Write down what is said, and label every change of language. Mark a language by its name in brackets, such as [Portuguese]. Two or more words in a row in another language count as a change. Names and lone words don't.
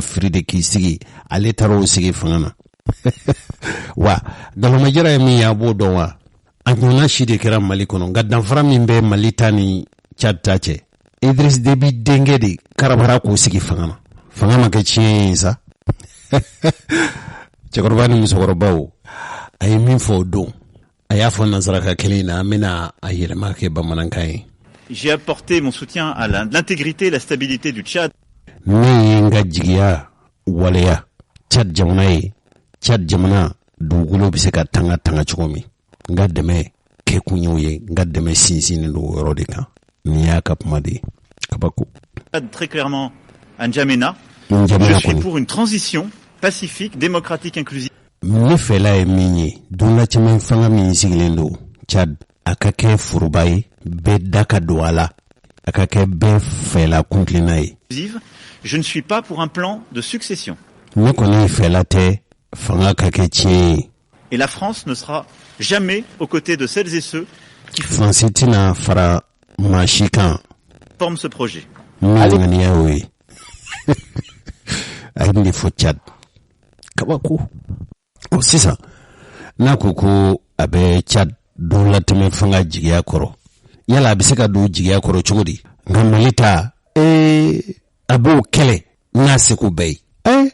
[Bambara] firi de k'i sigi ale taara o sigi fanga na wa galomajara ye min ye a b'o dɔn wa a ɲɔgɔnna si de kɛra Mali kɔnɔ nka danfara min bɛ Mali ta ni Tchad ta cɛ Idriss Déby denkɛ de karabara k'o sigi fanga na fanga ma kɛ tiɲɛ ye sa cɛkɔrɔba ni musokɔrɔbaw a ye min fɔ o don a y'a fɔ nansaraka kelen na an bɛna a yɛlɛma kɛ bamanankan ye. [French] J'ai apporté mon soutien à l'intégrité et la stabilité du Tchad. [Bambara] Ne ye n ka jigiya waleya Tchad jamana ye Tchad jamana dugukolo bɛ se ka tanga cogo min n ka dɛmɛ kɛ kun y'o ye n ka dɛmɛ sinsinnen don o yɔrɔ de kan nin y'a ka kuma de ye kabako. [French] Très clairement à N'Djamena, je suis pour une transition pacifique, démocratique, inclusive. [Bambara] Ne fɛla ye min ye donla caman fanga min sigilen don Tchad a ka kɛ foroba ye bɛɛ da ka don a la a ka kɛ bɛɛ fɛla kuntilenna ye. [French] Je ne suis pas pour un plan de succession. [Bambara] Ne kɔni fɛla tɛ fanga ka kɛ tiɲɛ ye. [French] Et la France ne sera jamais aux côtés de celles et ceux qui [Bambara] France tɛna fara maa si kan [French] forment ce projet. [Bambara] Min ŋaniya y'o ye a ye nin de fɔ Tchad kabako. Sisan n'a ko ko a bɛ Tchad don latɛmɛ fanga jigiya kɔrɔ yala a bɛ se ka don jigiya kɔrɔ cogo di nka Mali ta a b'o kɛlɛ n'a seko bɛɛ ye